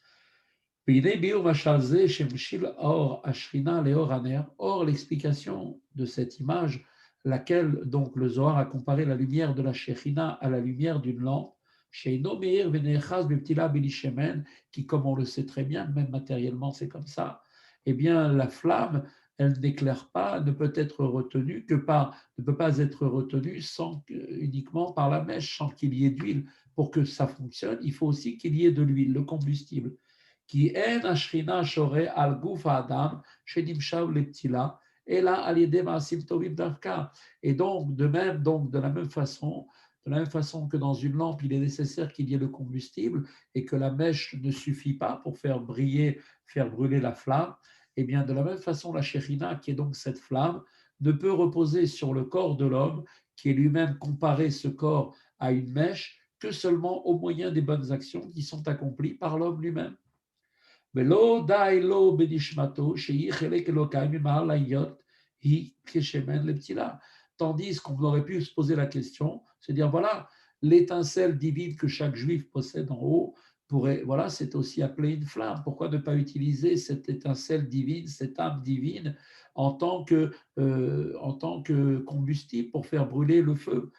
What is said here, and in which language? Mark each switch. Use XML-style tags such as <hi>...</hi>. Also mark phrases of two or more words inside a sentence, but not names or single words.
<fr>Or, l'explication de cette image, laquelle donc le Zohar a comparé la lumière de la Shekhinah à la lumière d'une lampe, qui, comme on le sait très bien, même matériellement c'est comme ça, eh bien la flamme, elle n'éclaire pas, ne peut être retenue que par, ne peut pas être retenue sans, uniquement par la mèche, sans qu'il y ait d'huile. Pour que ça fonctionne, il faut aussi qu'il y ait de l'huile, le combustible qui en</fr> <he>השכינה שורה על גוף האדם שנמשל לפתילה, אלא על ידי מעשים טובים דווקא.</he> <fr>Et donc, de la même façon que dans une lampe, il est nécessaire qu'il y ait le combustible et que la mèche ne suffit pas pour faire briller, faire brûler la flamme, et bien de la même façon, la Shekhinah, qui est donc cette flamme, ne peut reposer sur le corps de l'homme, qui est lui-même comparé ce corps à une mèche, que seulement au moyen des bonnes actions qui sont accomplies par l'homme lui-même.</fr> <he>ולא די לו בנשמתו שהיא חלק אלוקי ממעל היות היא כשמן לפתילה.</he> <fr>Tandis qu'on aurait pu se poser la question, se dire voilà, l'étincelle divine que chaque juif possède en haut, pourrait, voilà, c'est aussi appelé une flamme. Pourquoi ne pas utiliser cette étincelle divine, cette âme divine en tant que combustible pour faire brûler le feu?</fr>